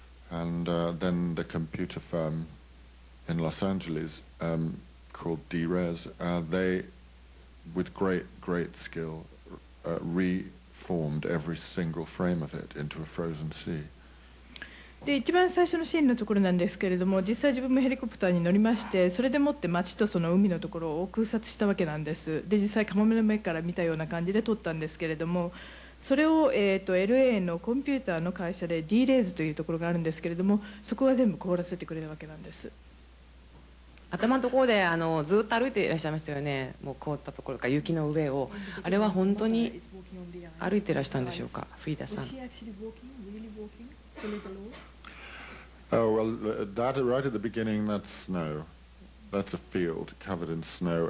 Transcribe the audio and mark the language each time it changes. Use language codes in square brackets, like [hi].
[en] And then the computer firm in Los Angeles called D-Res, they, with great skill, reformed every single frame of it into a frozen sea. [ja] で一番最初のシーンのところなんですけれども、実際自分もヘリコプターに乗りまして、それでもって街とその海のところを空撮したわけなんです。で実際カモメの目から見たような感じで撮ったんですけれども、それを、LA のコンピューターの会社で D レーズというところがあるんですけれども、そこが全部凍らせてくれたわけなんです。頭のところでずっと歩いていらっしゃいましたよね。もう凍ったところか雪の上を、あれは本当に歩いていらっしゃったんでしょうか、フリーダさん。 [en] Oh, well, that right at the beginning, that's snow. That's a field covered in snow.